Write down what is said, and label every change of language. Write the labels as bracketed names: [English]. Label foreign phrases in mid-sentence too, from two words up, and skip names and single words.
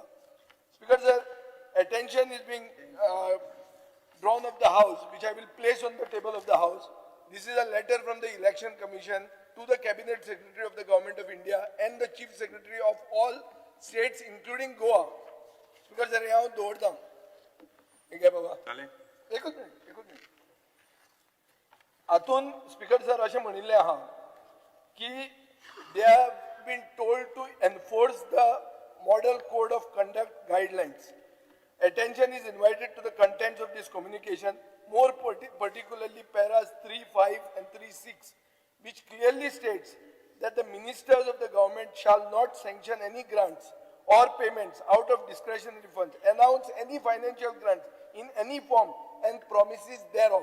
[English] Speaker sir, attention is being drawn of the house, which I will place on the table of the house. This is a letter from the election commission to the cabinet secretary of the government of India and the chief secretary of all states including Goa. Speaker sir, [Hindi] यहाँ दौड़ता हूँ. ठीक है बाबा. एक मिनट. [Konkani] आतून स्पीकर सर अशें म्हणिल्लें आहा की [English] they have been told to enforce the model code of conduct guidelines. Attention is invited to the contents of this communication, more particularly paras 3.5 and 3.6, which clearly states that the ministers of the government shall not sanction any grants or payments out of discretionary funds, announce any financial grants in any form and promises thereof.